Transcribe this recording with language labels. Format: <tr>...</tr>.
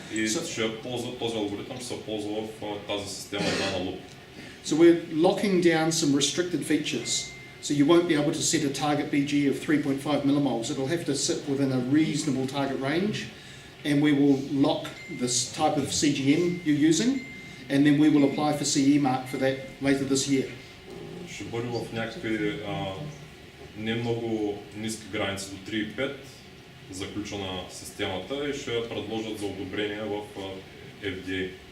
<bg>И ще ползва този алгоритъм, ще се ползва в тази система Dana Loop.</bg> <en>So we're locking down some restricted features. So you won't be able to set a target BG of 3.5 millimoles. It'll have to sit within a reasonable target range, and we will lock this type of CGM you're using, and then we will apply for CE mark for that later this year.</en> <bg>Ще бъде в някакви не много ниски граници до 3.5 заключена системата и ще я предложат за одобрение в FDA.</bg>